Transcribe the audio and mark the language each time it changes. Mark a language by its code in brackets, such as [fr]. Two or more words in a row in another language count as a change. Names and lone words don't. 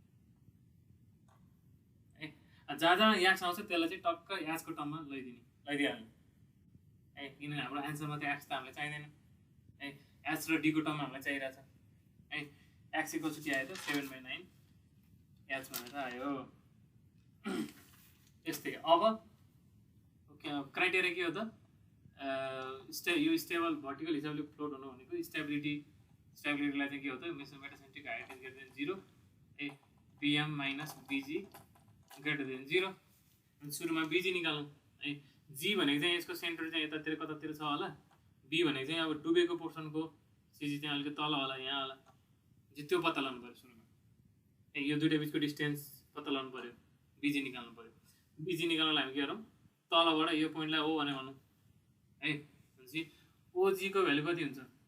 [ne] है जहाँ x आउँछ त्यसलाई चाहिँ टक्क h को टर्ममा लैदिहाल्ने है किनभने हाम्रो आन्सरमा त x त हामीलाई चाहिँदैन है h र d को टर्ममा हामीलाई चाहिरहेछ है [en] x equals to [ne] के आयो त 7/9 h भनेर आयो यस्तै अब क्राइटेरिया के हो त यो [en] stable vertical [ne] हिसाबले फ्लोट हुनु भनेको स्टेबिलिटीलाई चाहिँ के हो त [en] metacentric height is greater than 0 [ne] ए [en] pm minus bg greater than 0 [ne] अनि सुरुमा bg निकालौँ है g भनेको चाहिँ यसको सेन्टर चाहिँ यतातिर कतातिर छ होला b भनेको चाहिँ अब डुबेको पोर्सनको cg चाहिँ अलिकति तल होला यहाँ होला त्यो पत्ता लगाउनु पर्यो सुरुमा ए यो दुईटा बिचको डिस्टेन्स पत्ता लगाउनु पर्यो bg निकाल्नु पर्यो bg निकाल्नलाई हामी के गरौँ तलबाट यो पोइन्टलाई o भने भनौँ है भनेपछि og को भ्यालु कति हुन्छ